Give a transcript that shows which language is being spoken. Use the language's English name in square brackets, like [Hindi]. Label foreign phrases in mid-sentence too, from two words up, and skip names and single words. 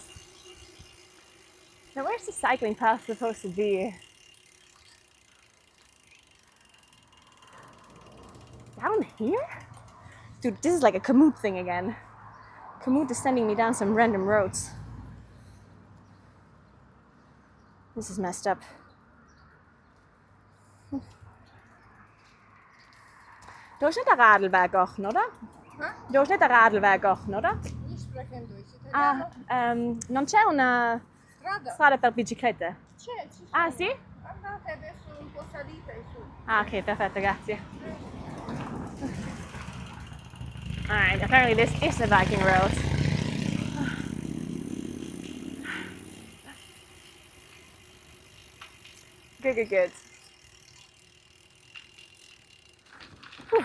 [English] Now, where's the cycling path supposed to be? Down here? Dude, this is like a Komoot thing again. Komoot is sending me down some random roads. This is messed up. [German] Da ist nicht der Radlweg offen, oder? Hä? Da ist nicht der Radlweg offen, oder? [Italian] Io spreco Deutsch italiano. Non c'è una Strada. strada per biciclette? C'è, ci sono. Ah, sì? Andate adesso un po' salita e su. Ah, ok, perfetto, grazie. [English] Alright, apparently this is a Viking road. Good, good, good. Whew.